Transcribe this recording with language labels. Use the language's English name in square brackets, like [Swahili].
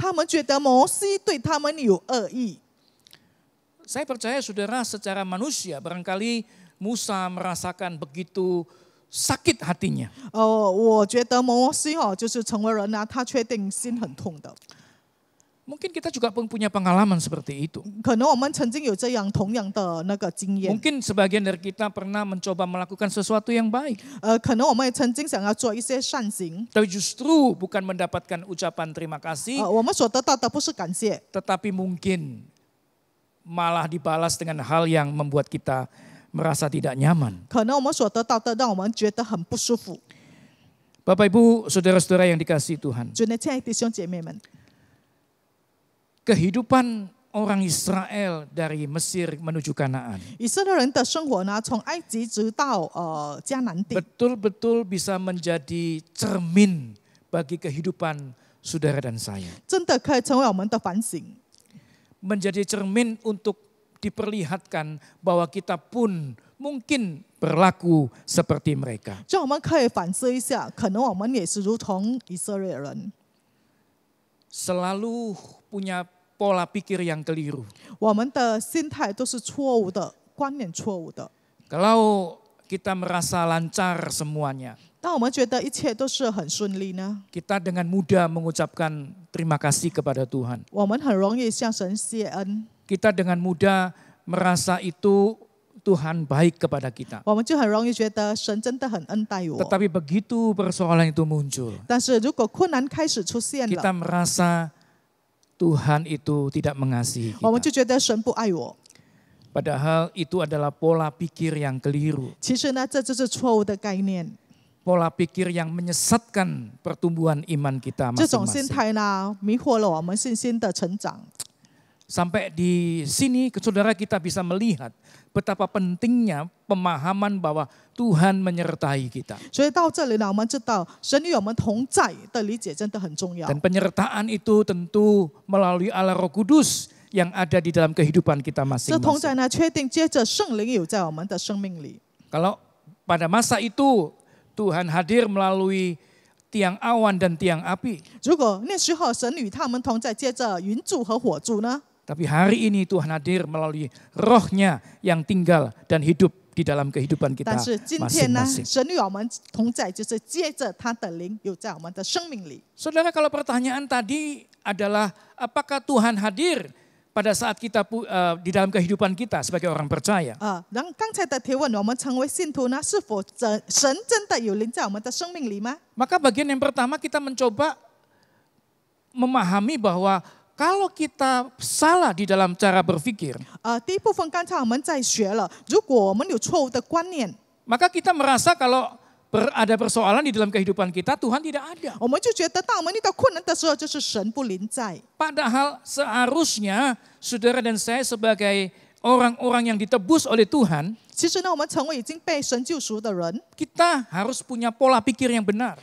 [Chinese] 他们觉得摩西对他们有恶意。 [Indonesian] Saya percaya saudara secara manusia barangkali Musa merasakan begitu sakit hatinya. [Chinese] 我觉得摩西就是成为人他确定心很痛的。 [Indonesian] Mungkin kita juga punya pengalaman seperti itu. [Chinese] 可能我们曾经有这样同样的那个经验。 [Indonesian] Mungkin sebagian dari kita pernah mencoba melakukan sesuatu yang baik. [Chinese] 可能我们也曾经想要做一些善行。 [Indonesian] Tapi justru bukan mendapatkan ucapan terima kasih. [Chinese] 我们所得到的不是感谢， [Indonesian] Tetapi mungkin malah dibalas dengan hal yang membuat kita merasa tidak nyaman. [Chinese] 可能我们所得到的让我们觉得很不舒服。 [Indonesian] Bapak Ibu, saudara-saudara yang dikasihi Tuhan. [Chinese] 主内亲爱的弟兄姐妹们， [Indonesian] Kehidupan orang Israel dari Mesir menuju Kanaan [Chinese] 以色列人的生活呢，从埃及直到迦南地， [Indonesian] betul-betul bisa menjadi cermin bagi kehidupan saudara dan saya. [Chinese] 真的可以成为我们的反省， [Indonesian] Menjadi cermin untuk diperlihatkan bahwa kita pun mungkin berlaku seperti mereka. [Chinese] 让我们可以反思一下，可能我们也是如同以色列人， [Indonesian] Selalu punya pola pikir yang keliru. [Chinese] 我们的心态都是错误的，观念错误的。 [Indonesian] Kalau kita merasa lancar semuanya, [Chinese] 当我们觉得一切都是很顺利呢， [Indonesian] kita dengan mudah mengucapkan terima kasih kepada Tuhan. [Chinese] 我们很容易向神谢恩， [Indonesian] Kita dengan mudah merasa itu Tuhan baik kepada kita. [Chinese] 我们就很容易觉得神真的很恩待我。 [Indonesian] Tetapi begitu persoalan itu muncul, [Chinese] 但是如果困难开始出现 [Indonesian] kita [Chinese] 了， [Indonesian] merasa Tuhan itu tidak mengasihi [Chinese] 我们就觉得神不爱我。 [Indonesian] Padahal itu adalah pola pikir yang keliru. [Chinese] 其实呢，这就是错误的概念。 [Indonesian] Pola pikir yang menyesatkan pertumbuhan iman kita [Chinese] 这种心 [Indonesian] masing-masing. [Chinese] 态呢，迷惑了我们信心的成长。 [Indonesian] Sampai di sini saudara kita bisa melihat betapa pentingnya pemahaman bahwa Tuhan menyertai kita. [Chinese] 所以到这里呢，我们知道神与我们同在的理解真的很重要。 [Indonesian] Dan penyertaan itu tentu melalui Allah Roh Kudus yang ada di dalam kehidupan kita [Chinese] 这同在呢，确定接着圣灵有在我们的生命里。 [Indonesian] Kalau pada masa itu Tuhan hadir melalui tiang awan dan tiang api. [Chinese] 如果那时候神与他们同在，接着云柱和火柱呢？ [Indonesian] Tapi hari ini Tuhan hadir melalui rohnya yang tinggal dan hidup di dalam kehidupan kita [Chinese] 但是今天呢， [Indonesian] masing-masing. [Chinese] 神与我们同在，就是接着他的灵有在我们的生命里。 [Indonesian] Saudara, kalau pertanyaan tadi adalah apakah Tuhan hadir pada saat kita di dalam kehidupan kita sebagai orang percaya? [Chinese] 然后刚才的提问，我们成为信徒呢，是否神真的有灵在我们的生命里吗？ [Indonesian] Maka bagian yang pertama kita mencoba memahami bahwa kalau kita salah di dalam cara berpikir, [Chinese] 第一部分刚才我们在学了，如果我们有错误的观念， [Indonesian] maka kita merasa kalau ada persoalan di dalam kehidupan kita, Tuhan tidak ada. [Chinese] 我们就觉得当我们遇到困难的时候，就是神不临在。 [Indonesian] Padahal seharusnya saudara dan saya sebagai orang-orang yang ditebus oleh Tuhan, [Chinese] 其实呢，我们成为已经被神救赎的人， [Indonesian] kita harus punya pola pikir yang benar.